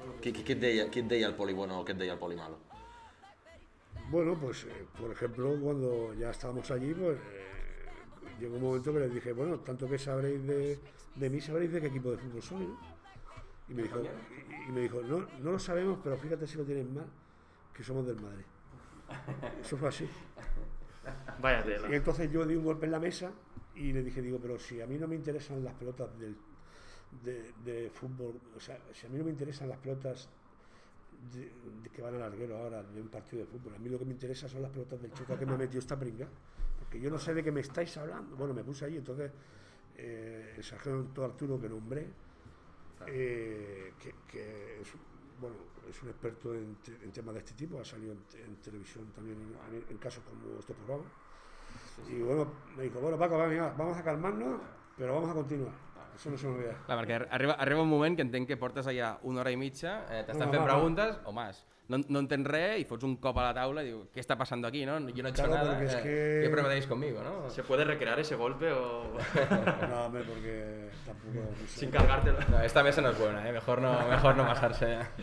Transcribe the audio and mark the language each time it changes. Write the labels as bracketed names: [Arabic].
[Catalan] Què et deia el poli bueno o què et deia el poli malo? [Spanish] Bueno, pues, por ejemplo, cuando ya estábamos allí, pues llegó un momento que les dije, bueno, tanto que sabréis de mí, sabréis de qué equipo de fútbol soy, ¿no? Y me dijo, no lo sabemos, pero fíjate si lo tienes mal, que somos del Madrid. Eso fue así. Vaya tela. Y entonces yo di un golpe en la mesa y le dije, pero si a mí no me interesan las pelotas de fútbol, o sea, si a mí no me interesan las pelotas que van al larguero ahora de un partido de fútbol, a mí lo que me interesa son las pelotas del chico que me ha metido esta pringa, porque yo no sé de qué me estáis hablando. Bueno, me puse allí, entonces el sargento Arturo que nombré, que es, bueno, es un experto en temas de este tipo, ha salido en televisión también en casos como este programa. Y bueno, me dijo, bueno, Paco, vamos a calmarnos, pero vamos a continuar. [Catalan] Això no se m'olvida. Clar, perquè arriba un moment que entenc que portes allà una hora i mitja, t'estan fent preguntes, [Spanish] o más. [Catalan] No entens res y fots un cop a la taula [Spanish] y digo, ¿qué está pasando aquí? ¿No? Yo no he hecho Claro, nada, porque es que- ¿qué prueba tenéis conmigo? ¿No? ¿Se puede recrear ese golpe o No, hombre, porque tampoco... no sé. sin cargártelo? No, esta mesa no es buena, mejor no pasarse.